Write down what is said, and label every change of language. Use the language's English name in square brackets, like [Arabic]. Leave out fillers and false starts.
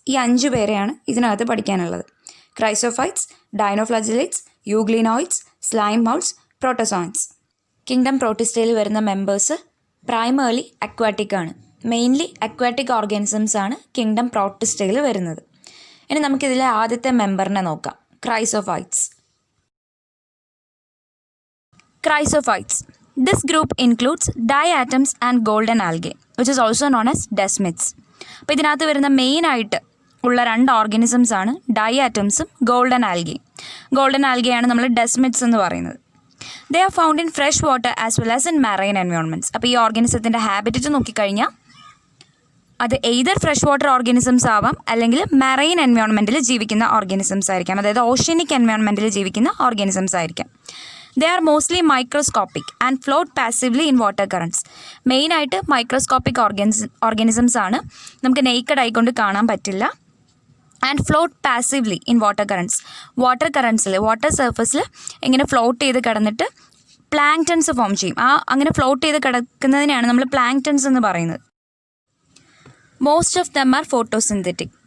[Malayalam] ഈ 5 പേരെയാണ് ഇതിനകത്ത് പഠിക്കാനുള്ളത്. Chrysophytes, ഡൈനോഫ്ലജലേറ്റ്സ്, euglenoids, slime മൗട്ട്സ്, പ്രോട്ടോസോയിൻസ്. കിങ്ഡം പ്രോട്ടിസ്റ്റയിൽ വരുന്ന മെമ്പേഴ്സ് പ്രൈമർലി അക്വാറ്റിക് ആണ്. മെയിൻലി അക്വാറ്റിക് ഓർഗാനിസംസ് ആണ് കിങ്ഡം പ്രോട്ടിസ്റ്റയിൽ വരുന്നത്. ഇനി നമുക്കിതിലെ ആദ്യത്തെ മെമ്പറിനെ നോക്കാം. Chrysophytes. [English] Chrysophytes. This group includes diatoms and golden algae, which is also known as desmids. [Malayalam] അപ്പോൾ ഇതിനകത്ത് വരുന്ന മെയിനായിട്ട് ഉള്ള 2 ഓർഗാനിസംസ് ആണ് ഡയാറ്റംസും ഗോൾഡൻ ആൽഗി. ഗോൾഡൻ ആൽഗിയാണ് നമ്മൾ ഡെസ്മിഡ്സ് എന്ന് പറയുന്നത്. [English] They are found in fresh water as well as in marine environments. [Malayalam] അപ്പോൾ ഈ ഓർഗാനിസത്തിൻ്റെ ഹാബിറ്ററ്റ് നോക്കിക്കഴിഞ്ഞാൽ അത് എയ്തർ ഫ്രഷ് വാട്ടർ ഓർഗാനിസംസ് ആവാം, അല്ലെങ്കിൽ മറൈൻ എൻവയോൺമെൻറ്റിൽ ജീവിക്കുന്ന ഓർഗാനിസംസ് ആയിരിക്കാം. അതായത് ഓഷ്യനിക് എൻവയോൺമെൻറ്റിൽ ജീവിക്കുന്ന ഓർഗാനിസംസ് ആയിരിക്കാം. [English] They are mostly microscopic and float passively in water currents. [Malayalam] മെയിനായിട്ട് മൈക്രോസ്കോപ്പിക് ഓർഗാനിസംസ് ആണ്. നമുക്ക് നെയ്ക്കഡ് ആയിക്കൊണ്ട് കാണാൻ പറ്റില്ല. [English] And float passively in water currents. [Malayalam] Water കറൻറ്റ്സിൽ, water സർഫസിൽ ഇങ്ങനെ ഫ്ലോട്ട് ചെയ്ത് കിടന്നിട്ട് പ്ലാങ്ക്ടൺസ് ഫോം ചെയ്യും. അങ്ങനെ ഫ്ലോട്ട് ചെയ്ത് കിടക്കുന്നതിനെയാണ് നമ്മൾ പ്ലാങ്ക്ടൺസ് എന്ന് പറയുന്നത്. [English] Most of them are photosynthetic.